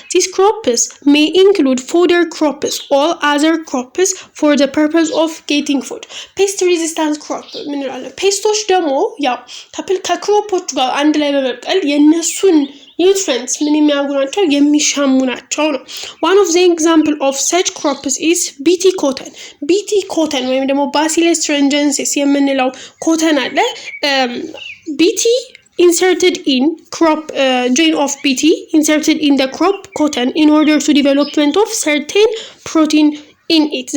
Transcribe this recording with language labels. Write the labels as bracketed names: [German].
[English] These crops may include fodder crops or other crops for the purpose of getting food. Pest resistant crop [Amharic] ምንላለን? ፔስቶች ደግሞ ያው ከክሮፖች ጋር አንድ ላይ በመብቀል የነሱን nutrients ምን የሚያደርጉ ናቸው? የሚሻሙ ናቸው ነው። [English] One of the example of such crops is BT cotton. BT cotton ወይም ደግሞ Bacillus thuringiensis [Amharic] የምንለው ኮተን አለ። [English] BT inserted in crop gene of BT inserted in the crop cotton in order to development of certain protein in it.